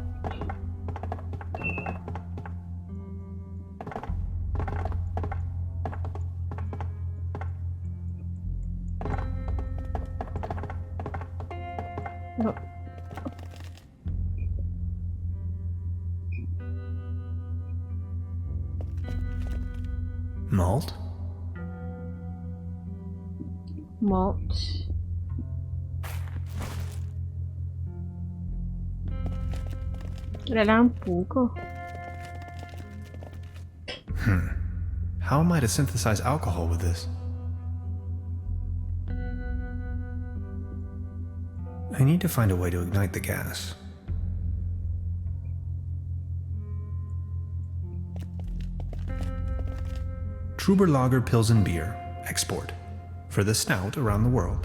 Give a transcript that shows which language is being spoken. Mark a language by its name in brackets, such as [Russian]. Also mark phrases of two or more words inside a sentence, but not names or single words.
[English] Oh. Malt? Malt. [Malay] Ada lampu ke? [English] How am I to synthesize alcohol with this? I need to find a way to ignite the gas. Trüberbrook Pilsen beer, export, for the snout around the world.